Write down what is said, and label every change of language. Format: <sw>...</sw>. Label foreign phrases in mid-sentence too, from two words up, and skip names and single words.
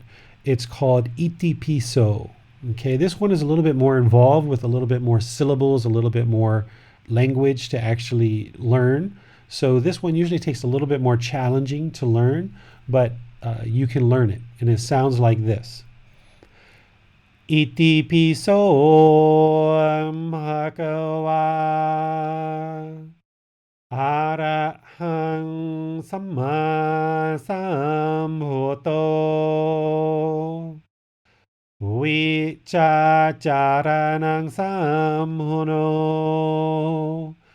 <en>It's called Iti Piso. Okay, this one is a little bit more involved with a little bit more syllables, a little bit more language to actually learn. So this one usually takes a little bit more challenging to learn, but you can learn it. And it sounds like this.</en> <pi>Iti piso bhagava arahang samma sambuddho vichacharanang samhuno</pi>